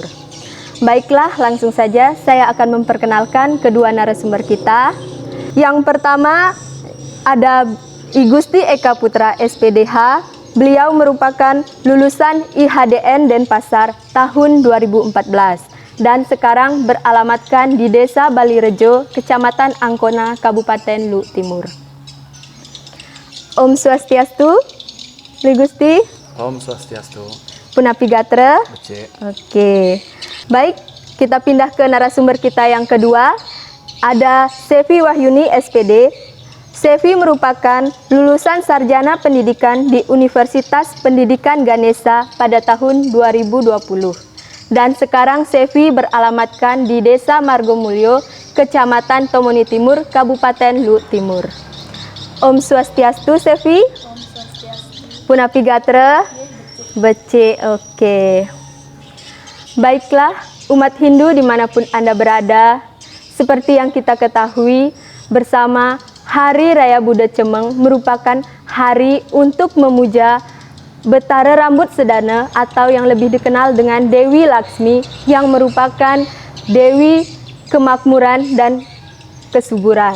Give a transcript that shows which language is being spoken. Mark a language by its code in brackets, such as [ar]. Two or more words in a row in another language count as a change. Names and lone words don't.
[id] Baiklah, langsung saja saya akan memperkenalkan kedua narasumber kita. Yang pertama ada I Gusti Eka Putra SPDH. Beliau merupakan lulusan IHDN Denpasar tahun 2014 dan sekarang beralamatkan di Desa Balirejo, Kecamatan Angkona, Kabupaten Luwu Timur. Om Swastiastu, I Gusti. Om Swastiastu. [ban] Punapi Gatra. Bece. [id] Oke. Baik, kita pindah ke narasumber kita yang kedua. Ada Sevi Wahyuni SPD. Sevi merupakan lulusan sarjana pendidikan di Universitas Pendidikan Ganesha pada tahun 2020. Dan sekarang Sevi beralamatkan di Desa Margomulyo, Kecamatan Tomoni Timur, Kabupaten Luwu Timur. Om Swastiastu, Sevi. Om Swastiastu. [ban] Punapi Gatra. Bece. [id] Oke. Baiklah, umat Hindu dimanapun Anda berada, seperti yang kita ketahui bersama, Hari Raya Buddha Cemeng merupakan hari untuk memuja Betara Rambut Sedana atau yang lebih dikenal dengan Dewi Laksmi, yang merupakan Dewi kemakmuran dan kesuburan.